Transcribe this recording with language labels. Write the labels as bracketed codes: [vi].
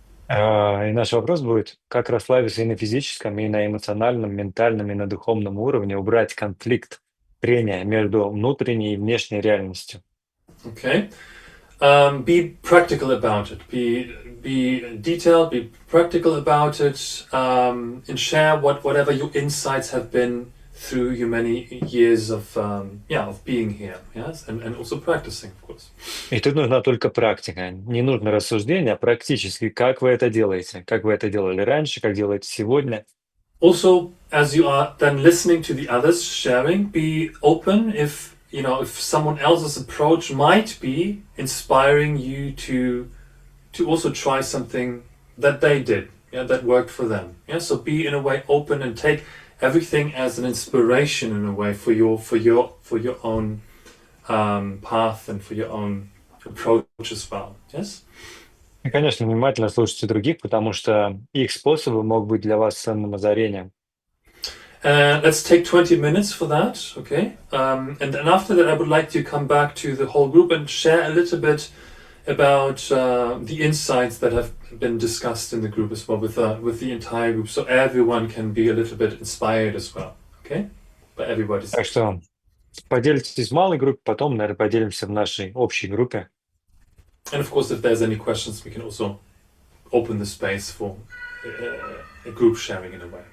[ru] И наш вопрос будет, как расслабиться и на физическом, и на эмоциональном, ментальном, и на духовном уровне, убрать конфликт трения между внутренней и внешней реальностью. [en] Okay. Be practical about it. Be detailed. Be practical about it, and share whatever your insights have been through your many years of being here. Yes, and also practicing, of course. [ru] И тут нужна только практика. Не нужно рассуждение, а практически, как вы это делаете, как вы это делали раньше, как делаете сегодня. [en] Also, as you are then listening to the others sharing, be open if someone else's approach might be inspiring you to also try something that they did, that worked for them. Yeah, so be in a way open and take everything as an inspiration in a way for your own path and for your own approach as well. Yes. [ru] И, конечно, внимательно слушайте других, потому что их способы могут быть для вас ценным озарением. [en] Let's take 20 minutes for that, okay? And then after that, I would like to come back to the whole group and share a little bit about the insights that have been discussed in the group as well with the entire group, so everyone can be a little bit inspired as well, okay? But everybody's. [ru] Так что поделитесь в малой группе, потом, наверное, поделимся в нашей общей группе. [en] And of course, if there's any questions, we can also open the space for a group sharing in a way.